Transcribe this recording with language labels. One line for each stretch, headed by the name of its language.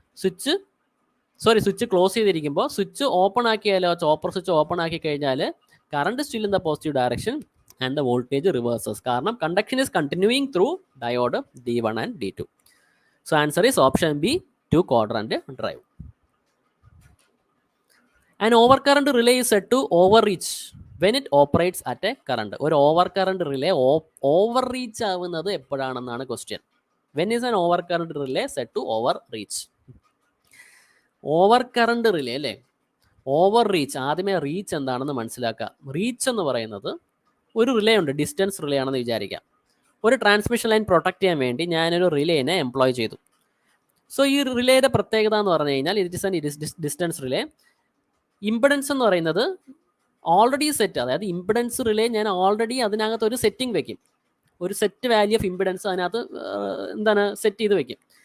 Malayalam: Switch close ചെയ്തിരിക്കുമ്പോൾ switch open ആക്കിയാലോ, chopper switch open ആക്കി കഴിഞ്ഞാൽ
English: Current still in the positive direction and the voltage reverses.
Malayalam: കാരണം
English: Conduction is continuing through diode D1 and D2. So answer is option B, 2 quadrant drive. An overcurrent relay is said to overreach when it operates at a current.
Malayalam: ഒരു overcurrent relay overreach ആവുന്നത് എപ്പോഴാണെന്നാണ് question.
English: When is an overcurrent relay said to overreach?
Malayalam: Overcurrent relay അല്ലേ, overreach. ആദ്യമേ reach എന്താണെന്ന് മനസ്സിലാക്കുക. Reach എന്ന് പറയുന്നത് ഒരു relay ഉണ്ട്, ഡിസ്റ്റൻസ് റിലേ ആണെന്ന് വിചാരിക്കാം. ഒരു ട്രാൻസ്മിഷൻ ലൈൻ പ്രൊട്ടക്ട് ചെയ്യാൻ വേണ്ടി ഞാനൊരു റിലേനെ എംപ്ലോയ് ചെയ്തു. സോ ഈ റിലേയുടെ പ്രത്യേകത എന്ന് പറഞ്ഞു കഴിഞ്ഞാൽ
English: It is an distance relay.
Malayalam: Impedance എന്ന് പറയുന്നത് ഓൾറെഡി സെറ്റ്, അതായത് ഇംപെഡൻസ് റിലേ ഞാൻ ഓൾറെഡി അതിനകത്ത് ഒരു സെറ്റിംഗ് വെക്കും, ഒരു സെറ്റ് വാല്യൂ ഓഫ് ഇംപെഡൻസ് അതിനകത്ത് എന്താണ് സെറ്റ് ചെയ്ത് വെക്കും.